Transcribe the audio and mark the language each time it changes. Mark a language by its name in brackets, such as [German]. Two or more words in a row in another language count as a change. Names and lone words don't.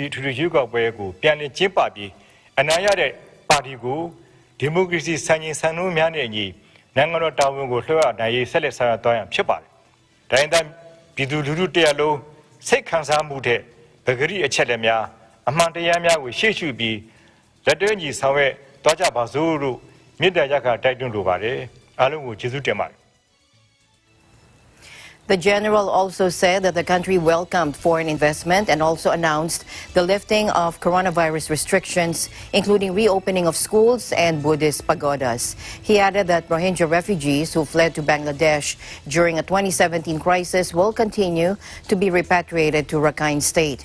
[Burmese] ထူထူရွေးကောက်ပွဲကိုပြန်လည်ကျင်းပပြီးအနာရတဲ့ပါတီကိုဒီမိုကရေစီစံချိန်စံနှုန်းများနဲ့အညီနိုင်ငံတော်တာဝန်ကိုလွှဲအပ်နိုင်ရေးဆက်လက်ဆောင်ရွက်သွားရန်ဖြစ်ပါတယ်။တိုင်းဒေသပြည်သူလူထုတရားလုံးစိတ်ခံစားမှုတဲ့ပဂရိအချက်လက်များအမှန်တရားများကိုရှေ့ရှုပြီးလက်တွဲညီဆောင်ရွက်သွားကြပါစို့လို့မေတ္တာရပ်ခတိုက်တွန်းလိုပါတယ်။အားလုံးကိုကျေးဇူးတင်ပါတယ်။ [English] The general also said that the country welcomed foreign investment and also announced the lifting of coronavirus restrictions, including reopening of schools and Buddhist pagodas. He added that Rohingya refugees who fled to Bangladesh during a 2017 crisis will continue to be repatriated to Rakhine State.